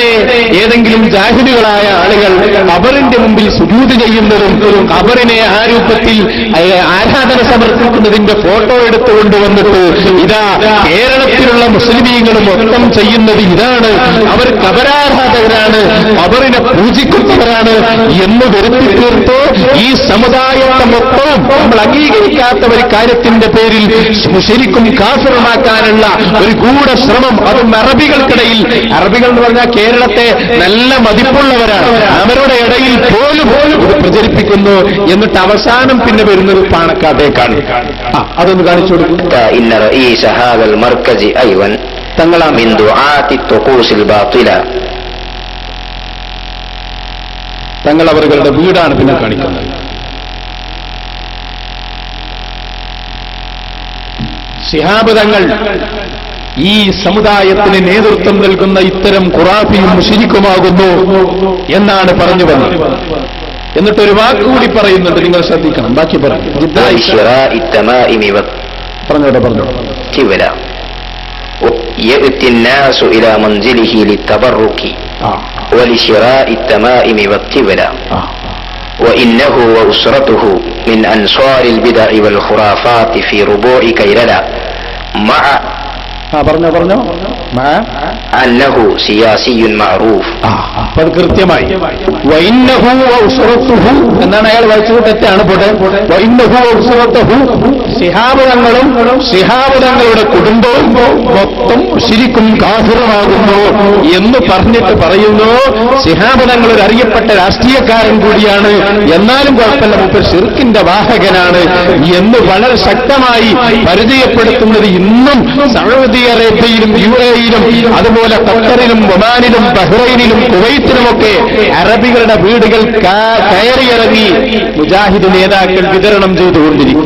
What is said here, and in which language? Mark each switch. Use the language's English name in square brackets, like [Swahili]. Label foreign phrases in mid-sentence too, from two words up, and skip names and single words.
[Malayalam] ഏതെങ്കിലും ജാഹിലുകളായ ആളുകൾ ഖബറിന്റെ മുമ്പിൽ സുജൂദ് ചെയ്യുന്നതും ഖബറിനെ ആ രൂപത്തിൽ ആരാധന സമർപ്പിക്കുന്നതിന്റെ ഫോട്ടോ എടുത്തുകൊണ്ടുവന്നിട്ട് ഇതാ കേരളത്തിലുള്ള മുസ്ലിമീങ്ങൾ മൊത്തം ചെയ്യുന്നത് ഇതാണ്, അവർ ഖബറാരാധകരാണ്, ഖബറിനെ പൂജിക്കുന്നവരാണ് എന്ന് വരുത്തി തീർത്ത് ഈ സമുദായത്തെ മൊത്തം നമ്മൾ അംഗീകരിക്കാത്ത ഒരു കാര്യത്തിന്റെ പേരിൽ ശരിക്കും കാഫിറുമാക്കാനുള്ള ഒരു ഗൂഢശ്രമം, അതും അറബികൾക്കിടയിൽ. അറബികൾ എന്ന് പറഞ്ഞാൽ കേരളത്തെ നല്ല മതിപ്പുള്ളവരാണ്, അവരുടെ ഇടയിൽ പോലും ഇത് പ്രചരിപ്പിക്കുന്നു. എന്നിട്ട് അവസാനം പിന്നെ വരുന്നത് പാണക്കാട്ടേക്കാണ്. അതൊന്ന് കാണിച്ചു കൊടുക്കും. തങ്ങളാണ് [Arabic] من دعاة الطقوس الباطلة. [Malayalam] തങ്ങൾ അവരുടെ വീടാണ് പിന്നെ കാണിക്കുന്നത്. ശിഹാബ് തങ്ങൾ ഈ സമുദായത്തിന് നേതൃത്വം നൽകുന്ന ഇത്തരം ഖുറാഫിയും മുശ്രിക്കുമാകുന്നു എന്നാണ് പറഞ്ഞു വന്നത്. എന്നിട്ടൊരു വാക്കുകൂടി പറയുന്നുണ്ട്, നിങ്ങൾ ശ്രദ്ധിക്കണം. ബാക്കി പറഞ്ഞു. പറഞ്ഞോട്ടെ പറഞ്ഞോട്ടെ. [Arabic] يأتي الناس إلى منزله للتبرك ولشراء التمائم والتبلا وإنه وأسرته من أنصار البدع والخرافات في ربوع كيللا مع أنه سياسي معروف. [Malayalam] അത് കൃത്യമായി [Arabic] وإنه وأسرته [Malayalam] എന്നാണ് അയാൾ വായിച്ചത്. തെറ്റാണ്. പോട്ടെ. [Arabic] وإنه وأسرته [Malayalam] ശിഹാബ് തങ്ങളുടെ കുടുംബവും മൊത്തം ശിരിക്കും കാഫിറുമാകുന്നു എന്ന് പറഞ്ഞിട്ട് പറയുന്നു ശിഹാബ് തങ്ങൾ ഒരു അറിയപ്പെട്ട രാഷ്ട്രീയക്കാരൻ കൂടിയാണ്, എന്നാലും കുഴപ്പമില്ല മൂപ്പർ ശിർക്കിന്റെ വാഹകനാണ് എന്ന് വളരെ ശക്തമായി പരിചയപ്പെടുത്തുന്നത് ഇന്നും സൗദി അറേബ്യയിലും UAE-യിലും അതുപോലെ ഖത്തറിലും ഒമാനിലും ബഹ്റൈനിലും കുവൈത്തിലുമൊക്കെ അറബികളുടെ വീടുകൾ കയറിയിറങ്ങി മുജാഹിദ് നേതാക്കൾ വിതരണം ചെയ്തുകൊണ്ടിരിക്കുന്നു.